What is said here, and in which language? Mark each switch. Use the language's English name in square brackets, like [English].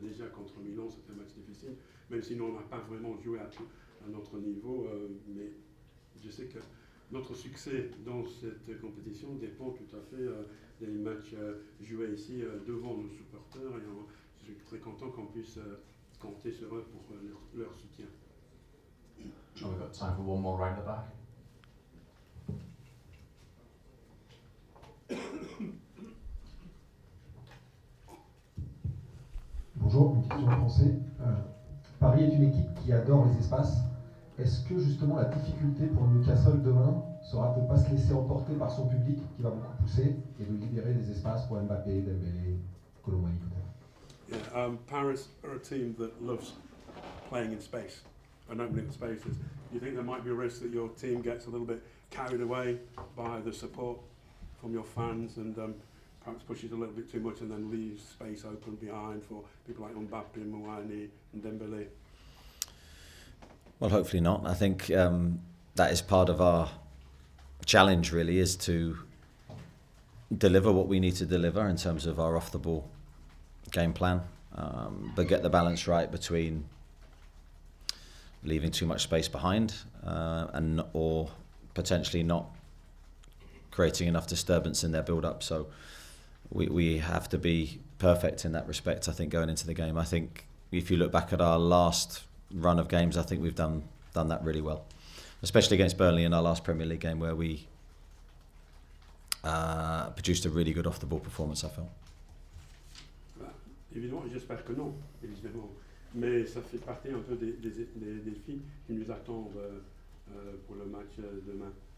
[French] Déjà contre Milan, c'était un match difficile, même si nous on n'a pas vraiment joué à notre niveau, mais je sais que notre succès dans cette compétition dépend tout à fait des matchs joués ici devant nos supporters, et je suis très content qu'on puisse compter sur eux pour leur soutien. [English] Sure, we've got time for one more round the back. [French] Bonjour, une question en français. Paris est une équipe qui adore les espaces. Est-ce que justement la difficulté pour Newcastle demain sera de ne pas se laisser emporter par son public qui va beaucoup pousser et de libérer des espaces pour Mbappé, Dembélé, Colomani peut-être? [English] Yeah, Paris are a team that loves playing in space and opening spaces. Do you think there might be a risk that your team gets a little bit carried away by the support from your fans and perhaps pushes a little bit too much and then leaves space open behind for people like Mbappe, Mouani and Dembélé? Well, hopefully not. I think that is part of our challenge really, is to deliver what we need to deliver in terms of our off-the-ball game plan, but get the balance right between leaving too much space behind or potentially not creating enough disturbance in their build-up. So we have to be perfect in that respect, I think, going into the game. I think if you look back at our last run of games, I think we've done that really well, especially against Burnley in our last Premier League game, where we produced a really good off-the-ball performance, I felt. [French] Évidemment, j'espère que non, évidemment. Mais ça fait partie un peu des défis qui nous attendent pour le match demain.